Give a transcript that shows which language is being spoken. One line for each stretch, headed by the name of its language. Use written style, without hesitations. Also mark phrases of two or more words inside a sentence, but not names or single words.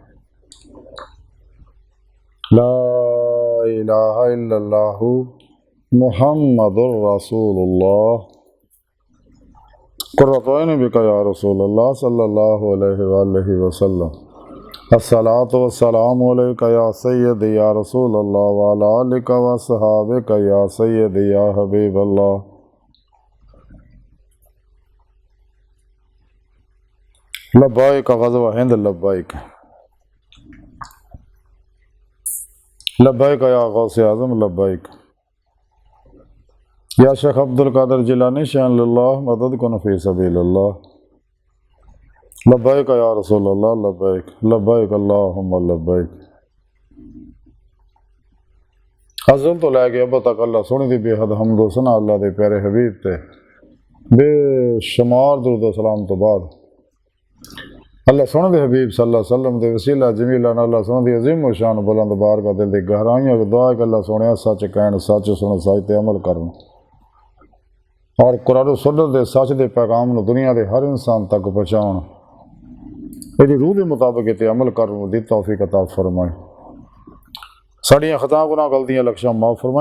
Arabic: لا إله إلا الله محمد رسول الله قرة عيني بك يا رسول الله صلى الله عليه وسلم. الصلاة والسلام عليك يا سيدي يا رسول الله وعلى آلك وأصحابك يا سيدي يا حبيب الله. لبيك غزوة هند لبيك لبيك يا غوث اعظم لبيك يا شيخ عبد القادر جيلاني شيئا لله مدد كن في سبيل الله. لبيك يا رسول الله لبيك لبيك اللهم لبيك.
Punjabi: ازل توں لے کے اب تک اللہ سوہنے دی بے حد حمد ثنا اللہ دے پیارے حبیب تے بے شمار درود و سلام تو بعد اللہ سوہنے دے حبیب
Arabic: صلی اللہ علیہ وسلم
Punjabi: دے وسیلہ جمیلہ اللہ سوہنے دی عظیم و شان بلند بارگاہ دل دی گہرائیاں کو دعا کہ اللہ سوہنے سچ کہن سچ سن سچ تے عمل کرن اور قرآن و سنت دے سچ دے پیغام نوں دنیا دے ہر انسان تک پہنچاؤن ایہدی روح دے مطابق ایتے عمل کرن دی توفیق عطا فرمائے. ساڈیاں خطا گناہ غلطیاں لکھاں معاف فرمائے.